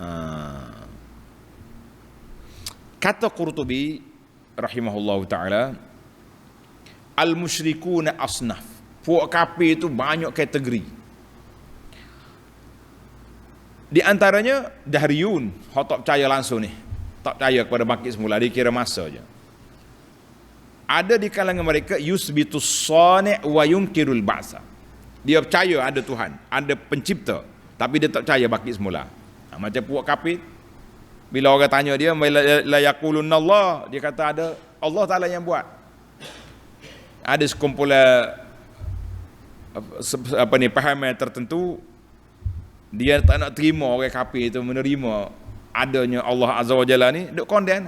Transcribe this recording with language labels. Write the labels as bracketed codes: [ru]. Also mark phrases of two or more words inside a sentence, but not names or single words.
[ar] Kata Qurtubi رحمه الله تعالى، المشركون أصناف. [ms] Puak kafir itu banyak kategori. Di antaranya dahriyun, hak tak percaya langsung ni. Tak percaya kepada bangkit semula, dia kira masa je. Ada di kalangan mereka [ar] يثبت الصانع وينكر البعث. [ms] Dia percaya ada Tuhan, ada pencipta, tapi dia tak percaya bangkit semula. Macam puak kafir, bila orang tanya dia, [ar] ليقولن الله, [ms] dia kata ada Allah Taala yang buat. Ada sekumpulan pahaman tertentu, dia tak nak terima orang kafir itu menerima adanya [ar] الله عز وجل [ms] ni, duk konden.